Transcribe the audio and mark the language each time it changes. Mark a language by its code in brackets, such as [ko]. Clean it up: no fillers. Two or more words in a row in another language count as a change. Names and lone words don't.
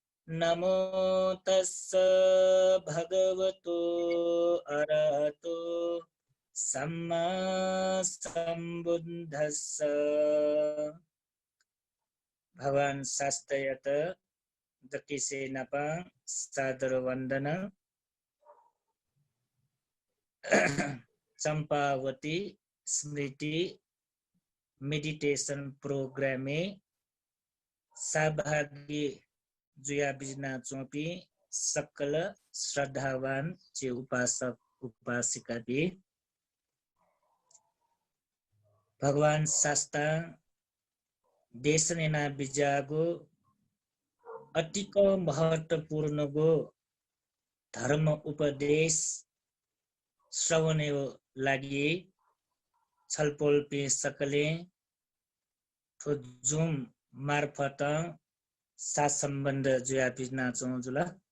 [pi] नमो तस्स भगवतो अरहतो सम्मा सम्बुद्धस्स [new] भगवान शास्त्रयत दकिसे नपा सादर वंदन चंपावती स्मृति [en] meditation program [new] में सहभागी जुया बिजना चौपी सकल श्रद्धावान चे उपासक उपासिका भी भगवान शास्त्र देशनेना बिजागो अतिक महत्वपूर्ण गो धर्म उपदेश श्रवणे लागि छलफल पे सकले ठो जुम मार्फत साथ सम्बन्ध जुया बिजना चौजुला